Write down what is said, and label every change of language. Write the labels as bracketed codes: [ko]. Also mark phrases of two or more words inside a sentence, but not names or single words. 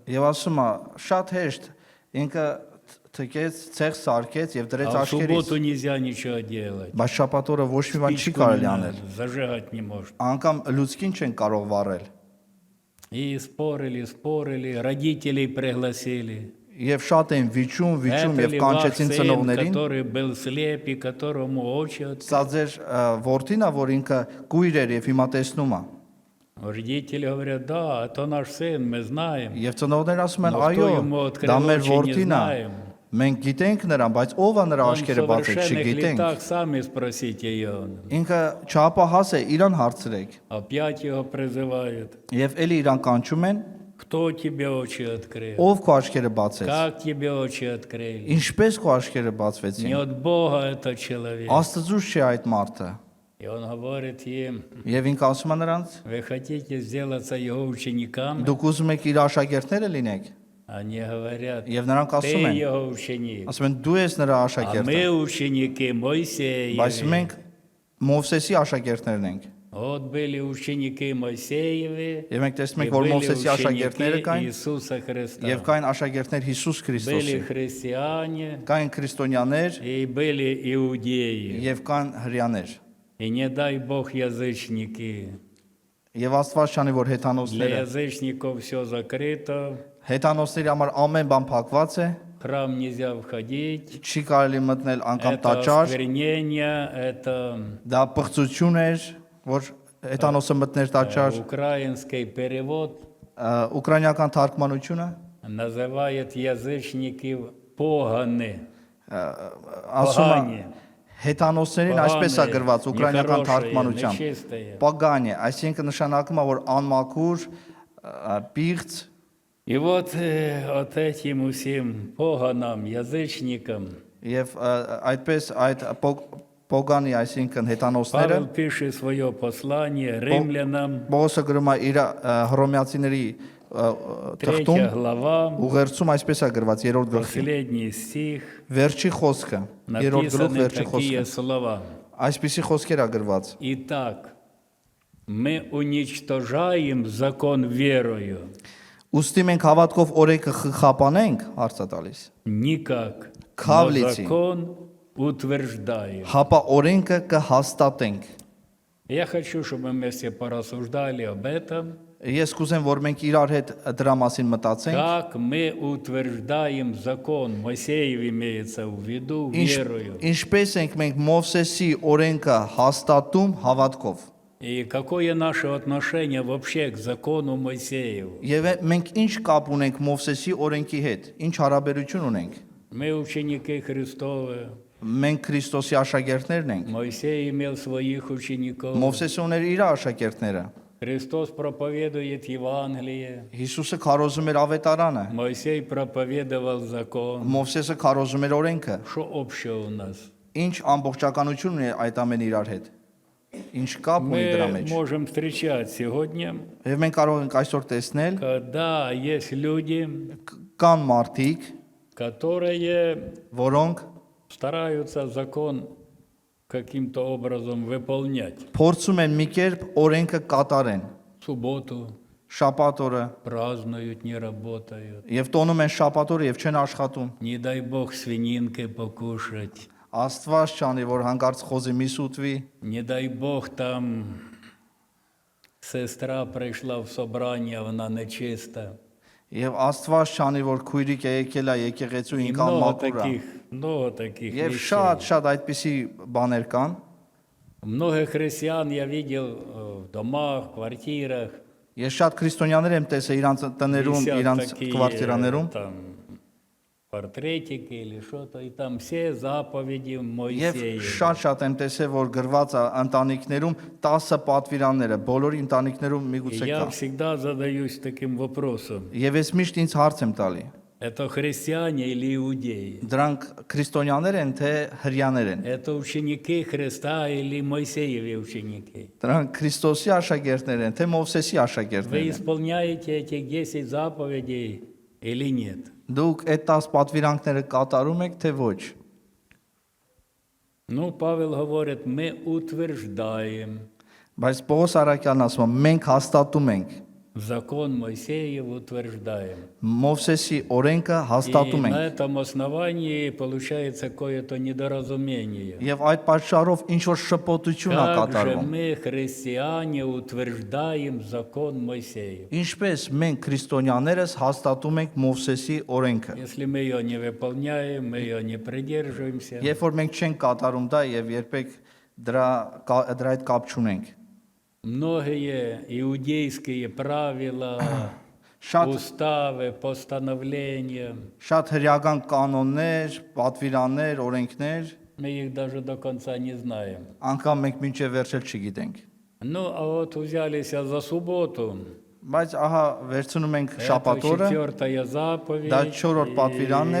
[hy] Եվ ասում է, շատ հեշտ, ինքը թքեց, ցեղ սարքեց եւ դրեց [ru] А в [hy] աչքերից։ [ru] субботу нельзя ничего делать. [hy] Բայց շաբաթ օրը ոչ մի բան չի [ru] Спичку [hy] կարելի [ru] не [hy] անել։ [ru] надо, зажигать не может. [hy] Անկամ լուցկին չեն կարող վառել։ [ru] И спорили, родителей пригласили. [hy] Եվ շատ են վիճում [ru] Это [hy] եւ [ru] ли ваш [hy] կանչեցին [ru] сын, [hy] ծնողներին։ [ru] который был слеп и которому очи открыли? [hy] Սա ձեր որդին է, որ ինքը կույր էր եւ հիմա տեսնում է։ [ru] Родители говорят, да, это наш сын, мы знаем. [hy] Եվ ծնողները ասում են, [ru] Но [hy] այո, [ru] кто ему открыл [hy] դա մեր [ru] очи, не [hy] որդին է։ [ru] знаем. [hy] Մենք գիտենք նրան, բայց ով է նրա [ru] Он в [hy] աչքերը բացել, [ru] совершенных [hy] չգիտենք։ [ru] летах, сами спросите ее. [hy] Ինքը չափահաս է, իրան հարցրեք։ [ru] Опять его призывают. [hy] Եվ էլի իրան կանչում են, [ru] Кто тебе очи открыл? [hy] ով քո աչքերը բացեց։ [ru] Как тебе очи открыли? [hy] Ինչպես քո аչքերը [ru] Не [hy] բացվեցին։ [ru] от Бога это человек. [hy] Աստծուց չի այդ մարդը։ [ru] И он говорит им, [hy] Եվ ինքը ասում է նրանց. [ru] вы хотите сделаться его учениками? [hy] Դուք ուզում եք իր աշակերտները լինեք։ [ru] Они говорят, [hy] Եվ նրանք [ru] ты [hy] ասում են, [ru] его ученик, [hy] ասում են դու ես նրա [ru] а [hy] աշակերտը։ [ru] мы ученики [hy] Բայց [ru] Моисеевы. [hy] մենք Մովսեսի աշակերտներն ենք։ [ru] Вот были ученики Моисеевы, [hy] Եվ մենք տեսնում [ru] и [hy] ենք, որ [ru] были [hy] Մովսեսի աշակերտները [ru] ученики [hy] կային, [ru] Иисуса Христа. [hy] եւ կային աշակերտներ Հիսուս [ru] Были [hy] Քրիստոսի։ [ru] христиане [hy] Կային քրիստոնյաներ [ru] и были иудеи. [hy] եւ կան հрьяաներ։ [ru] И не дай Бог язычники. [hy] Եվ Աստված չանի, որ [ru] Для [hy] հեթանոսները [ru] язычников все закрыто, [hy] հեթանոսների համար ամեն բան փակված է, [ru] в храм нельзя входить. [hy] չի կարելի մտնել անգամ [ru] Это [hy] տաճար, [ru] осквернение, это [hy] դա պղծություն էր, որ հեթանոսը մտներ տաճար, [ru] украинский перевод [hy] ուկրաինական թարգմանությունը [ru] называет язычников поганы. [hy] ասում է հեթանոսներին այսպես է գրված ուկրաինական թարգմանությամբ [ru] нечистые. [hy] պագանի, այսինքն նշանակում է որ անմաքուր, պիղծ [ru] И вот этим всем поганам, язычникам [hy] եւ այդպես այդ պոգանի, այսինքն հեթանոսները [ru] Павел пишет свое послание римлянам, [hy] Պողոսը գրում է իր հռոմեացիների թղթում [ru] 3 глава, [hy] ուղերձում այսպես է գրված 3-րդ գլխի [ru] последний стих, [hy] վերջի խոսքը 3-րդ գլուխ [ru] написаны [hy] վերջի [ru] такие [hy] խոսքը [ru] слова. [hy] այսպիսի խոսքեր է գրված [ru] Итак, мы уничтожаем закон верою, [hy] ուստի մենք հավատքով օրենքը խխապանենք հարցը տալիս [ru] никак, но [hy] Քավլիցի [ru] закон утверждаем. [hy] հապա օրենքը կհաստատենք [ru] Я хочу, чтобы мы вместе порассуждали об этом, [hy] ես կուզեմ որ մենք իրար հետ դրա մասին մտածենք [ru] как мы утверждаем закон. Моисеев имеется в виду верою. [hy] ինչպես ենք մենք Մովսեսի օրենքը հաստատում հավատքով [ru] И какое наше отношение вообще к закону Моисееву? [hy] Եվ մենք ինչ կապ ունենք Մովսեսի օրենքի հետ ինչ հարաբերություն ունենք [ru] Мы ученики Христовы. [hy] մենք Քրիստոսի աշակերտներն ենք [ru] Моисей имел своих учеников. [hy] Մովսեսը ուներ իր աշակերտները [ru] Христос проповедует Евангелие. [hy] Հիսուսը քարոզում էր ավետարանը [ru] Моисей проповедовал закон. [hy] Մովսեսը քարոզում էր օրենքը [ru] Что общего у нас? [hy] ինչ ամբողջականություն ունի այդ ամեն իրար հետ ինչ կապ ունի դրա [ru] Мы [hy] մեջ [ru] можем встречать сегодня, [hy] Եվ մենք կարող ենք այսօր տեսնել [ru] когда есть люди, [hy] կան մարդիկ [ru] которые [hy] որոնք [ru] стараются закон каким-то образом выполнять. [hy] փորձում են մի կերպ օրենքը կատարեն [ru] В субботу [hy] շաբաթ օրը [ru] празднуют, не работают. [hy] եւ տոնում են շաբաթ օրը եւ չեն աշխատում [ru] Не дай Бог свининкой покушать. [hy] Աստված չանի որ հանկարծ խոզի միս ուտվի [ru] Не дай Бог там сестра пришла в собрание, она нечиста. [hy] եւ Աստված չանի որ քույրիկ է եկել է եկեղեցու [ru] И [hy] ինքան մաքուր է [ru] много таких [hy] եւ [ru] вещей. [hy] շատ այդպիսի բաներ կան [ru] Многих христиан я видел в домах, квартирах. [hy] Ես շատ քրիստոնյաներ եմ տեսել իրանց տներում, [ru] Висят [hy] իրանց [ru] такие, [hy] կվարտիրաներում [ru] там портретики или что-то, и там все заповеди [hy] եւ [ru] Моисеева. [hy] շատ եմ տեսել որ գրված է ընտանիքներում 10 պատվիրանները, բոլորի ընտանիքներում [ru] И [hy] միգուցե [ru] я [hy] կա։ [ru] всегда задаюсь таким вопросом. [hy] Եվ ես միշտ ինձ հարց եմ տալի. [ru] Это христиане или иудеи? [hy] Դրանք քրիստոնյաներ են թե հрьяաներ են։ [ru] Это ученики Христа или Моисеевы ученики? [hy] Դրանք Քրիստոսի աշակերտներ են թե Մովսեսի [ru] Вы [hy] աշակերտներ են։ [ru] исполняете эти 10 заповедей или нет? [hy] Դուք այդ 10 պատվիրանքները կատարում եք թե ոչ։ [ru] Ну, Павел говорит, мы утверждаем [hy] Բայց Պողոս Արաքյալն ասում է մենք հաստատում ենք [ru] закон Моисеев, утверждаем. [hy] Մովսեսի օրենքը [ru] И [hy] հաստատում [ru] на [hy] ենք։ [ru] этом основании получается какое-то недоразумение. [hy] Եվ այդ պատճառով ինչ որ շփոթություն է [ru] Как же [hy] կատարվում։ [ru] мы, христиане, утверждаем закон Моисеев? [hy] Ինչպես մենք քրիստոնյաներս հաստատում ենք Մովսեսի օրենքը։ [ru] Если мы ее не выполняем, мы ее не придерживаемся, [hy] Երբ որ մենք չենք կատարում դա եւ երբեք դրա հետ կապ չունենք։ [ru] многие иудейские правила, [hy] Շատ [ru] уставы, постановления, [hy] շատ հրյական կանոններ, պատվիրաններ, օրենքներ, [ru] мы их даже до конца не знаем. [hy] անգամ մենք մինչև վերջել չգիտենք։ [ru] Ну, а вот взялись за субботу. [hy] Բայց ահա վերցնում ենք [ru] Это [hy] շաբաթ օրը, [ru] 4-я заповедь, Да, [hy] չորրորդ պատվիրանն